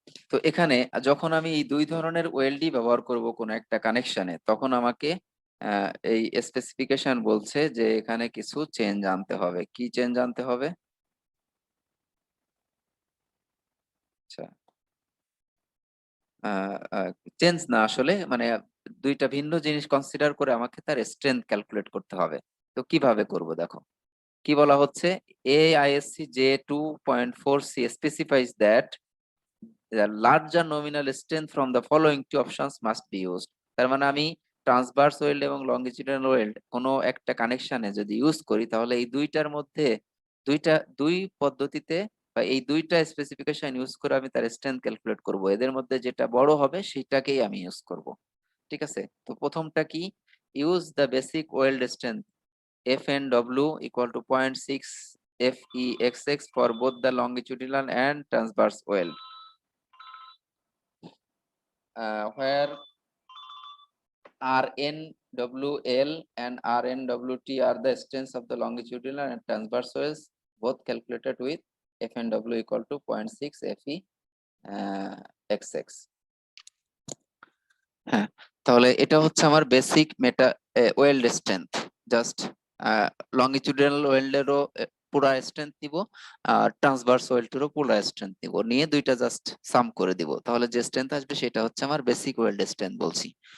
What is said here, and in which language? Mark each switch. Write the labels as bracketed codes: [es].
[bn] তো এখানে যখন আমি এই দুই ধরনের ওয়েল্ডই ব্যবহার করব কোন একটা কানেকশনে, তখন আমাকে এই স্পেসিফিকেশন বলছে যে এখানে কিছু চেঞ্জ আনতে হবে। কি চেঞ্জ আনতে হবে? আচ্ছা, চেঞ্জ না, আসলে মানে দুইটা ভিন্ন জিনিস কনসিডার করে আমাকে তার স্ট্রেংথ ক্যালকুলেট করতে হবে। তো কিভাবে করব দেখো, কি বলা হচ্ছে, [en] AISC J2.4C specifies that the larger nominal strength from the following two options must be used. [bn] তার মানে আমি ট্রান্সভার্স ওয়েল্ড এবং লঙ্গিচুডিনাল ওয়েল্ড কোনো একটা কানেকশনে যদি ইউজ করি, তাহলে এই দুইটার মধ্যে দুই পদ্ধতিতে বা এই দুইটা স্পেসিফিকেশন ইউজ করে আমি তার স্ট্রেংথ ক্যালকুলেট করব। এদের মধ্যে যেটা বড় হবে সেটাকেই আমি ইউজ করব। ঠিক আছে, তো প্রথমটা কি, [en] Use the basic weld strength FNW equal to 0.6 FEXX for both the longitudinal and transverse weld, where RNWL and RNWT are the strengths of the longitudinal and transverse welds, both calculated with FNW equal to 0.6 FEXX. [bn] হ্যাঁ, তাহলে এটা হচ্ছে আমার basic well strength. Just longitudinal ওয়েল্ডেরও পুরা strength নিব, আর transverse ওয়েল্ডেরও পুরা strength নিব, নিয়ে দুইটা জাস্ট সাম করে দিব, তাহলে যে স্ট্রেংথ আসবে সেটা হচ্ছে আমার বেসিক ওয়েল্ড স্ট্রেংথ বলছি।